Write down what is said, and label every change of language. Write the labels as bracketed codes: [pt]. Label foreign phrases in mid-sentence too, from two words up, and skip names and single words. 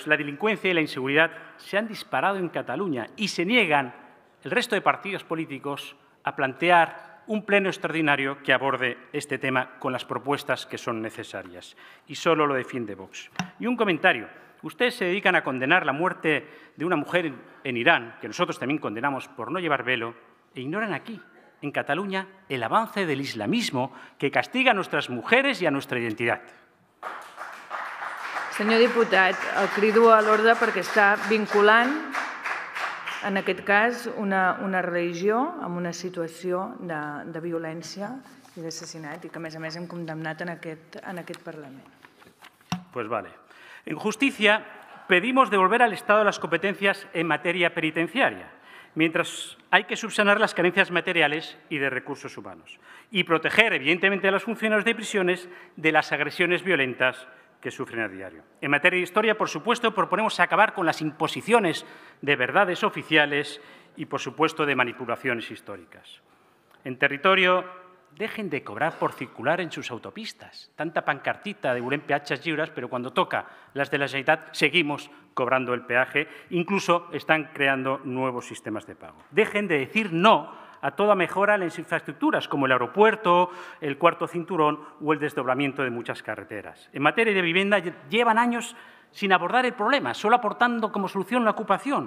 [es] La delincuencia y la inseguridad se han disparado en Cataluña y se niegan el resto de partidos políticos a plantear un pleno extraordinario que aborde este tema con las propuestas que son necesarias. Y solo lo defiende Vox. Y un comentario. Ustedes se dedican a condenar la muerte de una mujer en Irán, que nosotros también condenamos por no llevar velo, e ignoran aquí, en Cataluña, el avance del islamismo que castiga a nuestras mujeres y a nuestra identidad. [ca] Senyor diputat, el crido a l'ordre perquè està vinculant, en aquest cas, una religió amb una situació de violència i d'assassinat i que, a més, hem condemnat en aquest Parlament. [es] Pues vale. En justicia, pedimos devolver al Estado las competencias en materia penitenciaria, mientras hay que subsanar las carencias materiales y de recursos humanos y proteger, evidentemente, a los funcionarios de prisiones de las agresiones violentas que sufren a diario. En materia de historia, por supuesto, proponemos acabar con las imposiciones de verdades oficiales y, por supuesto, de manipulaciones históricas. En territorio, dejen de cobrar por circular en sus autopistas. Tanta pancartita de [ca] volem peatges lliures, [es] pero cuando toca las de la Generalitat seguimos cobrando el peaje. Incluso están creando nuevos sistemas de pago. Dejen de decir no a toda mejora en las infraestructuras, como el aeropuerto, el cuarto cinturón o el desdoblamiento de muchas carreteras. En materia de vivienda, llevan años sin abordar el problema, solo aportando como solución la ocupación.